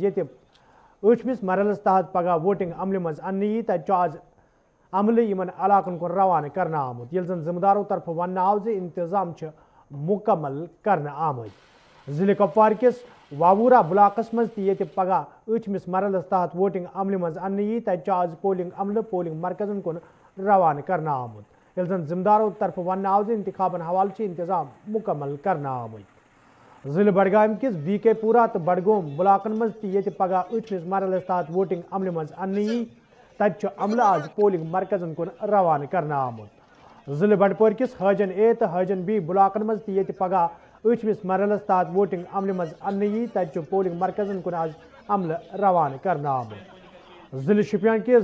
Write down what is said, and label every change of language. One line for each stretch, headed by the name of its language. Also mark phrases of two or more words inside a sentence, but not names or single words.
Kashmiri: 8مس مرحلس تحت پگہ ووٹنگ عملہ مز ان تتہ آز عملہ یمن علاقن کن روانہ کرنا آمت یل زن ذمہ دارو طرف ون آو انتظام مکمل کرنا آمت ضلع کپوار کس واورہ بلاکس مز تہ پگہ 8مس مرحلس تحت ووٹنگ عملہ مز ان تتہ آز پولنگ عملہ پولنگ مرکزن کن روانہ کرنا آمت یل زن ذمہ دارو طرف ون آو انتخابن حوالہ انتظام مکمل کرنا آمت ضلع بڈگام کس بی کے پورہ تو بڈگوم بلاکن مز تہ پگہ 8مس مرحلس تحت ووٹنگ عملہ مز ان تتہ عملہ آز پولنگ مرکزن کن روانہ کرنا آمت ضلع بنڈپور کس حاجن اے تو حاجن بی بلاکن مز تہ پگہ 8مس مرحلس تحت ووٹنگ عملہ مز ان تتہ پولنگ مرکزن کن آز عملہ روانہ کرنا آمت ضلع شپین کے